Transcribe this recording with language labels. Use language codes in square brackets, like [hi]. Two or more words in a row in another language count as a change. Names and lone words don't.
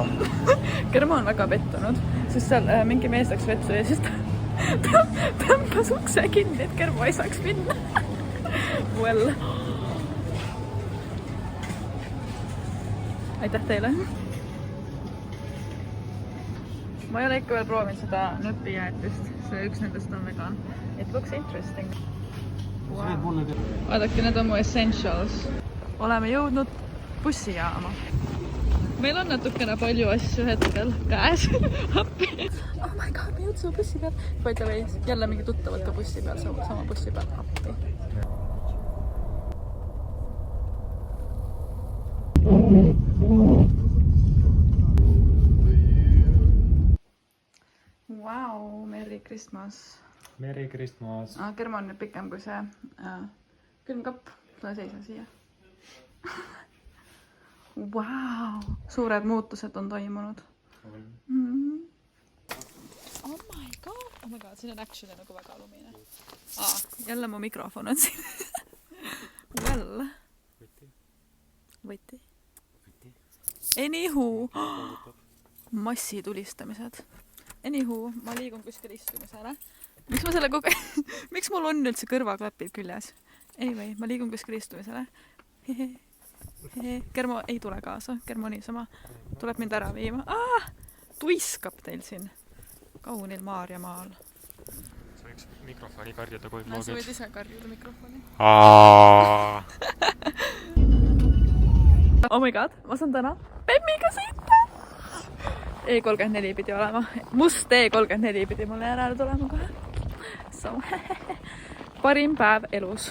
[et] Kermo on väga pettunud, sest seal mingi mees läks vetsu ja siis ta tõmbas ukse kinni, et Kermo ei saaks minna. Well. Aitäh teile. Ma ei ole ikka veel proovinud seda nöpijäätist. See üks nendest on vegan. [en] It looks interesting. Wow. [et] Vaadake, need on mu essentials. Oleme jõudnud bussijaama. Meil on natukene palju asju hetkel käes. Appi. [en] Oh my god, [et] me jõudsime bussi peal. [en] By the way, [et] jälle mingi tuttavad ka bussi peal, sama bussi peal. Appi. [en] Wow, Merry Christmas. Merry Christmas. [et] Kermo on nüüd pikem kui see külmkapp. Tule seisa siia. Wow, suured muutused on toimunud. [en] Oh my god, [et] siin on actually nagu väga lumine. Jälle mu mikrofon on siin. Well. Võti. Anywho. Massitulistamised. Anywho, ma liigun kuskil istumisele. Miks ma selle Miks mul on üldse kõrvaklapid küljes? Anyway, ma liigun kuskil istumisele. Kermo ei tule kaasa. Kermo niisama tuleb mind ära viima. Tuiskab teil siin kaunil Maarjamaal. Sa võiks mikrofoni karjuda, kui vlogid. Sa võid ise karjuda mikrofoni. [en] Oh my god, [et] ma saan täna Bemmiga sõita. E34 pidi olema. Must E34 pidi mulle järele tulema kohe. So, parim päev elus.